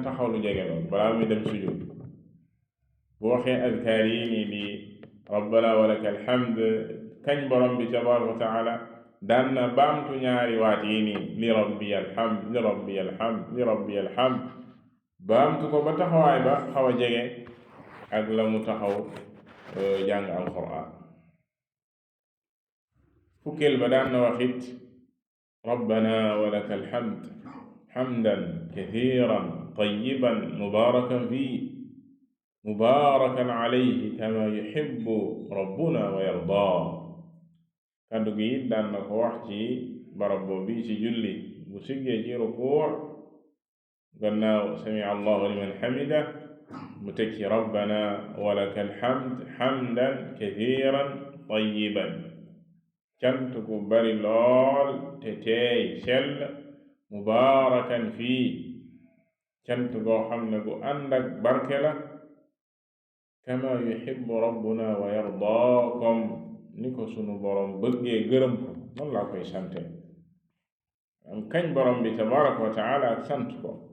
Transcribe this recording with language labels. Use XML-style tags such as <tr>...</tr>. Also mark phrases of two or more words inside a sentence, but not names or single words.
<wo>taxaw lu jege lool balaa muy dem sujud bu waxee azkaar yi nii di</wo> <ar>ربنا ولك الحمد</ar> <wo>kañ borom bi</wo> <ar>تبارك وتعالى</ar> <wo>daan na baamtu ñaari waat yi nii</wo> <ar>لربي الحمد</ar> <wo>baamtu ko ba taxawaay ba xaw a jege ak la mu taxaw jàng alquran fukkeel ba daan na waxit</wo> <ar>ربنا ولك الحمد حمدا كثيرا طيبا مباركا عليه كما يحب ربنا ويرضى</ar> <wo>kàddu gi it daan na ko wax ci barab boobu ci julli bu siggee ci rukuu gannaaw</wo> <ar>سمع الله لمن حمده</ar> <wo>mu teg ci</wo> <ar>ربنا ولك الحمد حمدا كثيرا طيبا</ar> <wo>cant gu bari lool te teey sell mubarakan fii cant goo xam ne gu ànd ak barke la</wo> <ar>كما يحب ربنا ويرضى</ar> <wo>comme ni ko sunu borom bëggee gërëm ko noonu laa koy sante am kañ borom bi</wo> <ar>تبارك وتعالى</ar> <wo>ak sant ko</wo>